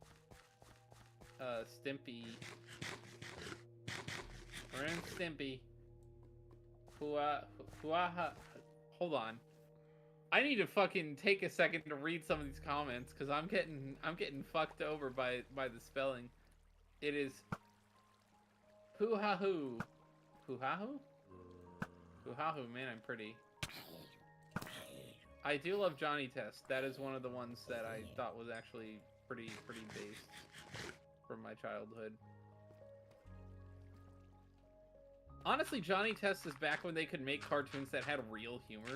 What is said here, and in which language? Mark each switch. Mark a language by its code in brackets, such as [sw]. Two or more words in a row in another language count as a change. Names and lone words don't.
[en] Stimpy. Ren and Stimpy. Hold on. I need to fucking take a second to read some of these comments because I'm getting fucked over by the spelling. It is Hoo-ha-hoo. Hoo-ha-hoo? Hoo-ha-hoo, man, I'm pretty. I do love Johnny Test. That is one of the ones that I thought was actually pretty based from my childhood. Honestly, Johnny Test is back when they could make cartoons that had real humor.